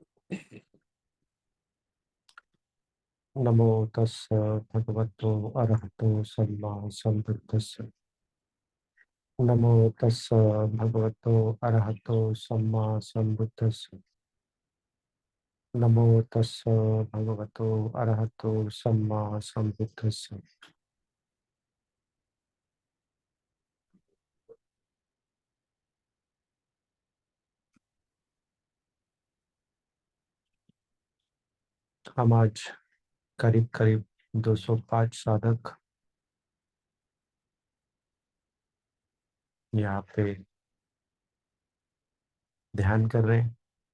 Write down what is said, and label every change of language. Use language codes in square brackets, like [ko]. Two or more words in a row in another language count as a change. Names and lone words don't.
[pi] नमो तस् भगवतो अरहतो सम्मा सम्बुद्धस्स। नमो तस् भगवतो अरहतो सम्मा सम्बुद्धस्स। नमो तस् भगवतो अरहतो सम्मा सम्बुद्धस्स। [hi] हम आज करीब करीब 205 साधक यहाँ पे ध्यान कर रहे हैं।